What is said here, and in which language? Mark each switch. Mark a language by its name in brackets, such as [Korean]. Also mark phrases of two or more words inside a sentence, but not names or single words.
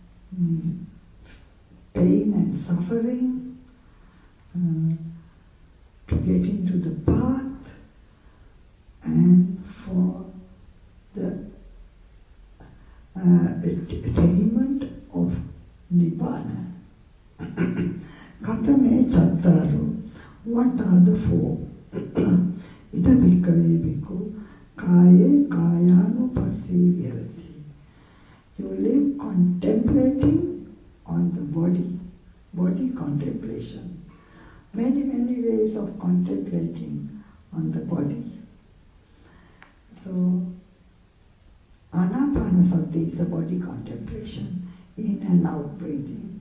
[English] pain and suffering, to get into the path, and for the attainment of Nibbana. [Pali] Katame chattaro, [English] what are the four? [Pali] Ida bhikkhave bhikkhu, kaye kayanu virasi. [English] You live contemplating on the body contemplation. Many, many ways of contemplating on the body. So, Anapanasati is a body contemplation, in and out breathing.